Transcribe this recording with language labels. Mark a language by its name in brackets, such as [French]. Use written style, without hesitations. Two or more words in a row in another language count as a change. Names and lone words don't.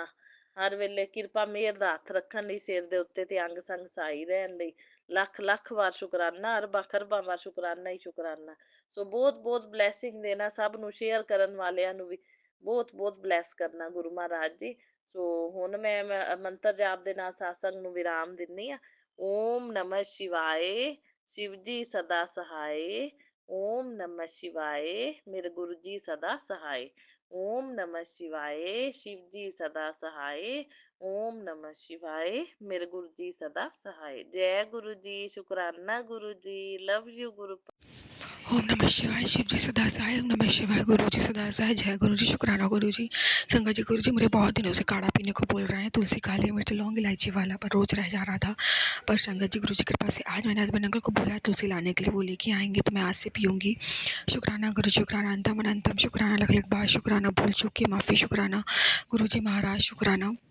[Punjabi] ਹਰ ਵੇਲੇ ਕਿਰਪਾ ਮਿਹਰ ਦਾ ਹੱਥ ਰੱਖਣ ਲਈ ਸਿਰ ਦੇ ਉੱਤੇ ਤੇ ਅੰਗ ਸੰਗ ਸਹਾਈ ਰਹਿਣ ਲਈ ਲੱਖ ਲੱਖ ਵਾਰ ਸ਼ੁਕਰਾਨਾ, ਅਰਬਾਂ ਖਰਬਾਂ ਵਾਰ ਸ਼ੁਕਰਾਨਾ ਹੀ ਸ਼ੁਕਰਾਨਾ। ਸੋ ਬਹੁਤ ਬਹੁਤ ਬਲੈਸਿੰਗ ਦੇਣਾ ਸਭ ਨੂੰ, ਸ਼ੇਅਰ ਕਰਨ ਵਾਲਿਆਂ ਨੂੰ ਵੀ ਬਹੁਤ ਬਹੁਤ ਬਲੈਸ ਕਰਨਾ ਗੁਰੂ ਮਹਾਰਾਜ ਜੀ। ਸੋ ਹੁਣ ਮੈਂ ਮੰਤਰ ਜਾਪ ਦੇ ਨਾਲ satsang ਨੂੰ ਵਿਰਾਮ ਦਿੰਨੀ ਆ। [Sanskrit] ओम् नमः शिवाय, [Hindi] शिव जी सदा सहाय। [Sanskrit] ओम नमः शिवाय, [Hindi] मेरे गुरु जी सदा सहाय। [Sanskrit] ओम नमः शिवाय, [Hindi] शिव जी सदा सहाय। [Sanskrit] ओम नमः शिवाय, [Hindi] मेरे गुरु जी सदा सहाय। जय गुरु जी, शुक्राना गुरु जी, [English] love you [Hindi] गुरु। [Sanskrit] ओम नमः शिवाय, [Hindi] शिव जी सदा सहाय। [Sanskrit] ओम नमः शिवाय, [Hindi] गुरु जी सदा सहाय। जय गुरु जी, शुक्राना गुरु जी। संगत जी, गुरु जी मुझे बहुत दिनों से काढ़ा पीने को बोल रहे हैं, तुलसी, काली मिर्च, लौंग, इलायची वाला, पर रोज रह जा रहा था। पर संगत जी, गुरु जी कृपा से आज मैंने [English] husband uncle [Hindi] को बोला है तुलसी लाने के लिए, वो लेके आएंगे तो मैं आज से पीऊंगी। शुक्राना गुरु, शुक्राना अंतम अनंतम, शुक्राना लख लख बार, शुक्राना भूल चूक की माफी, शुक्राना गुरु जी महाराज, शुक्राना।